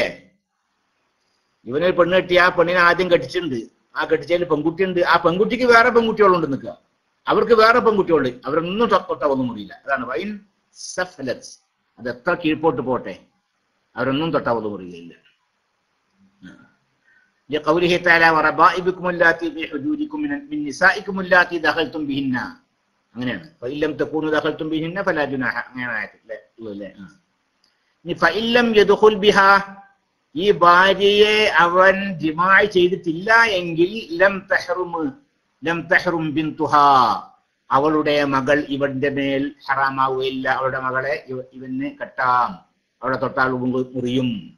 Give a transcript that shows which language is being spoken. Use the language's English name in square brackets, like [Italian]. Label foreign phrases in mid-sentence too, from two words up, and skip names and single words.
[Malayalam] ഇവനൊരു പെണ്ണ് കെട്ടി, ആ പെണ്ണിനെ ആദ്യം കെട്ടിച്ചിട്ടുണ്ട്, ആ കെട്ടിച്ചതിൽ പെൺകുട്ടിയുണ്ട്, ആ പെൺകുട്ടിക്ക് വേറെ പെൺകുട്ടികളുണ്ട് നിൽക്കുക, അവർക്ക് വേറെ പെൺകുട്ടികളുണ്ട്, അവരൊന്നും തൊട്ടാ ഒന്നും മുറിയില്ല. അതാണ് വൈൻ സഫലത്ത്. അത് എത്ര കീഴ്പോട്ട് പോട്ടെ, അവരൊന്നും തൊട്ടാ ഒന്നും മുറിയില്ല. [Arabic] لقوله تعالى وربائبكم اللاتي في حدودكم من نسائكم اللاتي دخلتم بهن. [Malayalam] അങ്ങനെയാണ്. [Arabic] فإن لم تكونوا دخلتم بهن فلا جناح. [Malayalam] അങ്ങനെ ആയല്ലേ? ഇനി [Arabic] فإن لم يدخل بها, [Malayalam] ഈ ഭാര്യയെ അവൻ ജിമാ ചെയ്തിട്ടില്ല എങ്കിൽ [Arabic] لم تحرم بنتها, [Malayalam] അവളുടെ മകൾ ഇവന്റെ മേൽ ഹറാമാവുകയില്ല. അവളുടെ മകളെ ഇവന് കെട്ടാം, അവളെ തൊട്ടാൽ മുറിയും.